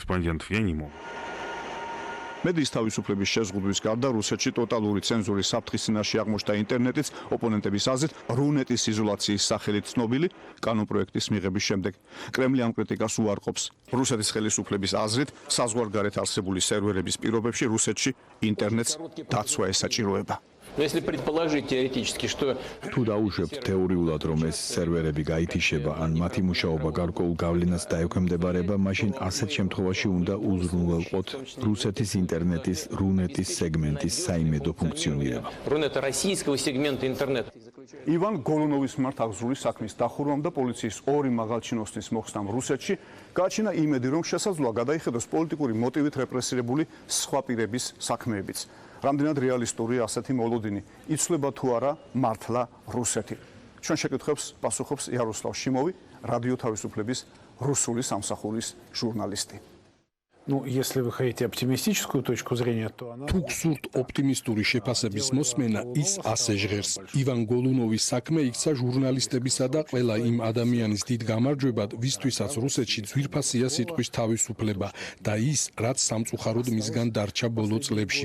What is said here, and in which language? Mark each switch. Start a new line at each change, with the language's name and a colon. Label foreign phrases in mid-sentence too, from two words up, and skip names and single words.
Georgian: მედიის თავისუფლების შეზღუდვის გარდა რუსეთში ტოტალური ცენზურის საფრთხის წინაშე აღმოჩნდა ინტერნეტიც, ოპონენტების აზრით რუნეტის იზოლაციის სახელით ცნობილი კანონპროექტის მიღების შემდეგ. კრემლი ამ კრიტიკას უარყოფს. რუსეთის ხელისუფლების აზრით საზღვარგარეთ არსებული სერვერების პირობებში რუსეთში ინტერნეტს დაცვა ესაჭიროება.
Russian: Но если предположить теоретически, что
Georgian: თუ დაუშვებთ თეორიულად, რომ ეს სერვერები გაითიშება, ან მათი მუშაობა გარკვეულ გავლენას დაექვემდებარება, მაშინ ასეთ შემთხვევაში უნდა უზრუნველყოთ რუსეთის ინტერნეტის რუნეტის სეგმენტის საიმედო ფუნქციონირება.
Russian: Рунета российского сегмента интернета.
Georgian: ივან გოლუნოვის მიმართ აღზრული საქმის დახურვამ და პოლიციის ორი მაღალჩინოსნის მოხსნამ რუსეთში გააჩინა იმედი, რომ შესაძლოა გადაიხედოს პოლიტიკური მოტივით რეპრესირებული სხვა პირების საქმეებიც. რამდენად რეალისტურია ასეთი მოლოდინი? იცვლება თუ არა მართლა რუსეთი? ჩვენ შეკითხვებს პასუხობს იაროსლავ შიმოვი, რადიო თავისუფლების რუსული სამსახურის ჟურნალისტი.
Russian: Ну, если вы хотите оптимистическую точку зрения, то она...
Georgian: თუ გსურთ ოპტიმისტური შეფასების მოსმენა, ის ასე ჟღერს. ივან გოლუნოვის საქმე იქცა ჟურნალისტებისა და ყველა იმ ადამიანის დიდ გამარჯვებად, ვისთვისაც რუსეთში ძვირფასია სიტყვის თავისუფლება და ის, რაც სამწუხაროდ მისგან დარჩა ბოლო წლებში.